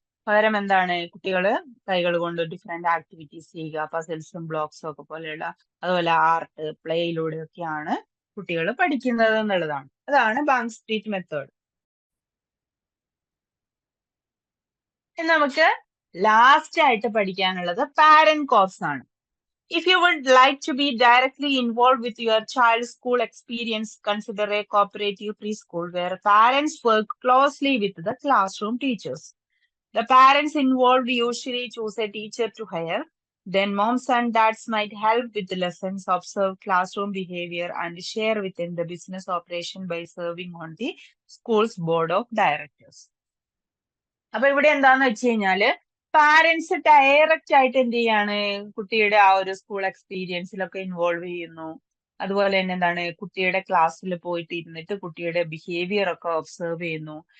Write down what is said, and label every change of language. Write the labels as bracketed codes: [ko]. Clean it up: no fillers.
[ml] പകരം എന്താണ് കുട്ടികൾ കൈകൾ കൊണ്ട് ഡിഫറെന്റ് ആക്ടിവിറ്റീസ് ചെയ്യുക, പസിൽസും ബ്ലോക്സും ഒക്കെ പോലെയുള്ള, അതുപോലെ ആർട്ട് പ്ലേയിലൂടെയൊക്കെയാണ് കുട്ടികൾ പഠിക്കുന്നത് എന്നുള്ളതാണ്. അതാണ് ബാങ്ക് സ്ട്രീറ്റ് മെത്തേഡ്. നമുക്ക് ലാസ്റ്റ് ആയിട്ട് പഠിക്കാനുള്ളത് പാരന്റ് കോർസ് ആണ്. [en] If you would like to be directly involved with your child's school experience, consider a cooperative preschool where parents work closely with the classroom teachers. The parents involved usually choose a teacher to hire. Then moms and dads might help with the lessons, observe classroom behavior, and share within the business operation by serving on the school's board of directors. [ml] അപ്പൊ ഇവിടെ എന്താന്ന് വെച്ച് കഴിഞ്ഞാല് parents direct ആയിട്ട് എന്ത് ചെയ്യാണ് കുട്ടിയുടെ ആ ഒരു സ്കൂൾ എക്സ്പീരിയൻസിലൊക്കെ ഇൻവോൾവ് ചെയ്യുന്നു. അതുപോലെ തന്നെ എന്താണ് കുട്ടിയുടെ ക്ലാസ്സിൽ പോയിട്ട് ഇരുന്നിട്ട് കുട്ടിയുടെ ബിഹേവിയർ ഒക്കെ ഒബ്സർവ് ചെയ്യുന്നു.